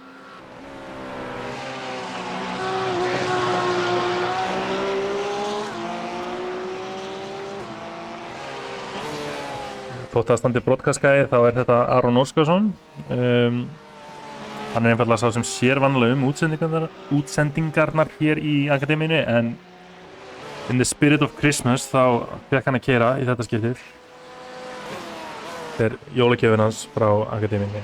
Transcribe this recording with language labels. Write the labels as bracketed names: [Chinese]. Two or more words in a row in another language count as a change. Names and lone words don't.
[Icelandic] Þótt að standi broadcast-gæði þá er þetta Aron Óskarsson. Hann er einfaldlega sá sem sér vanlega útsendingarnar hér í akademíunni en [English] in the spirit of Christmas [Icelandic] þá fékk hann að keyra í þetta skiptið. Þetta er jólagjöfin hans frá akademíunni.